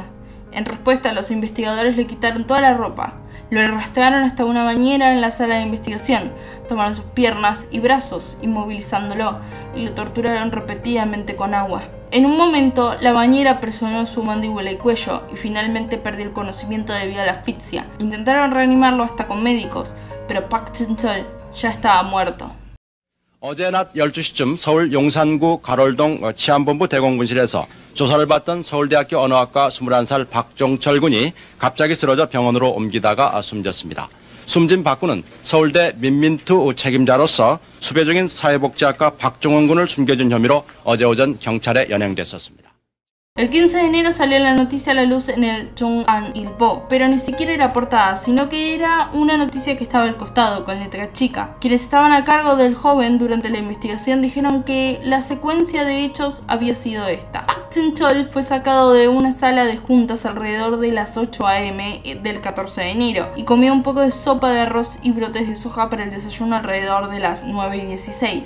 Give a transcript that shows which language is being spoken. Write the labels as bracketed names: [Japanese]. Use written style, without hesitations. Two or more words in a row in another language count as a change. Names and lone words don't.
[Spanish] En respuesta, los investigadores le quitaron toda la ropa, lo arrastraron hasta una bañera en la sala de investigación, tomaron sus piernas y brazos, inmovilizándolo, y lo torturaron repetidamente con agua. En un momento, la bañera presionó su mandíbula y cuello, y finalmente perdió el conocimiento debido a la asfixia. Intentaron reanimarlo hasta con médicos, pero Pak Chun-chol ya estaba muerto. [Korean] 어제 낮 12시쯤 서울 용산구 가롤동 치안본부 대공분실에서 조사를 받던 서울대학교 언어학과 21살 박종철 군이 갑자기 쓰러져 병원으로 옮기다가 숨졌습니다. 숨진 박 군은 서울대 민민투 책임자로서 수배 중인 사회복지학과 박종원 군을 숨겨준 혐의로 어제 오전 경찰에 연행됐었습니다. [Spanish] El 15 de enero salió la noticia a la luz en el Chongan-ilbo, pero ni siquiera era portada, sino que era una noticia que estaba al costado, con letra chica. Quienes estaban a cargo del joven durante la investigación dijeron que la secuencia de hechos había sido esta. Pak Chun-chol fue sacado de una sala de juntas alrededor de las 8 am del 14 de enero y comió un poco de sopa de arroz y brotes de soja para el desayuno alrededor de las 9:16.